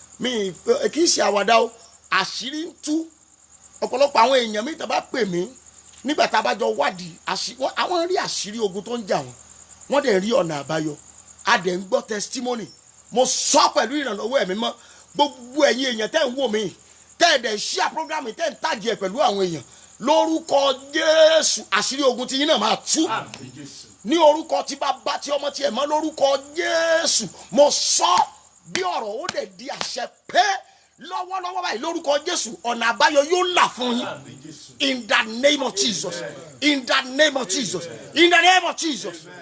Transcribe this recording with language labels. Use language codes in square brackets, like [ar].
[yo] Mi kì í ṣe àwàdà o, àṣírí ń tú. Ọ̀pọ̀lọpọ̀ àwọn èèyàn mi tàbá pè mí nígbà tá a bá jọ wádìí àwọn rí àṣírí ogun tó ń jà wọ́n, wọ́n dẹ̀ rí ọ̀nà àbáyọ, a dẹ̀ ń gbọ́ testimony. Mo sọ pẹ̀lú ìrànlọ́wọ́ ẹ̀mí mọ́, gbogbo ẹ̀yin èèyàn tẹ́ ń wò mí, tẹ́ ẹ̀ dẹ̀ ṣíà prógrámù tẹ́ ń tàjì ẹ̀ pẹ̀lú àwọn èèyàn, lórúkọ Jésù àṣírí ogun tí yín náà máa tú. Ní orúkọ tí Bàbá tí Ọmọ tí Ẹ̀mọ́, lórúkọ Jésù mo sọ bí ọ̀rọ̀ ó dẹ̀ di àṣẹ pé lọ́wọ́lọ́wọ́ báyìí lórúkọ Jésù ọ̀nà àbáyọ yóò là fún yín. [en] In the name of Jesus, in the name of Jesus, in the name of Jesus.